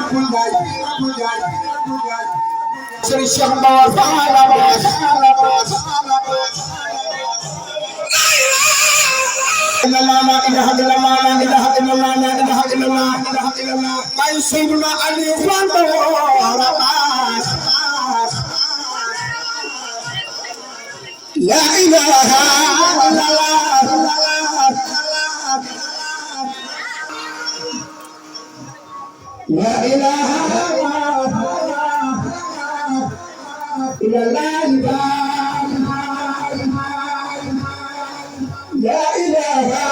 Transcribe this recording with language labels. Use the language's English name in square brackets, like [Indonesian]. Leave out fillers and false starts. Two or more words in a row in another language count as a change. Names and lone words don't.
[Arabic] Serigne Cheikh Mbaye Fall لا إله إلا الله لا إله إلا الله لا إله إلا الله bay Seydina Ali Fall لا إله إلا الله لا إله إلا الله لا إله